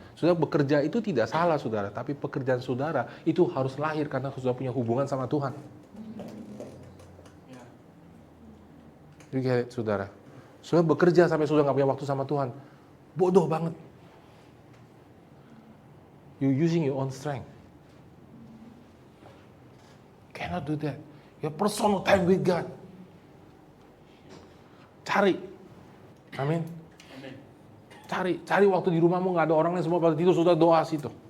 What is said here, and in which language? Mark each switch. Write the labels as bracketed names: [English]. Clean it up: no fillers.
[Indonesian] Saudara bekerja itu tidak salah, saudara. Tapi pekerjaan saudara itu harus lahir karena saudara punya hubungan sama Tuhan. Jadi saudara, saudara bekerja sampai saudara nggak punya waktu sama Tuhan, bodoh banget. [English] You using your own strength. Cannot do that. Your personal time with God. [Indonesian] Cari. Amin. Cari waktu di rumahmu nggak ada orang lain, semua pada tidur, sudah doa situ.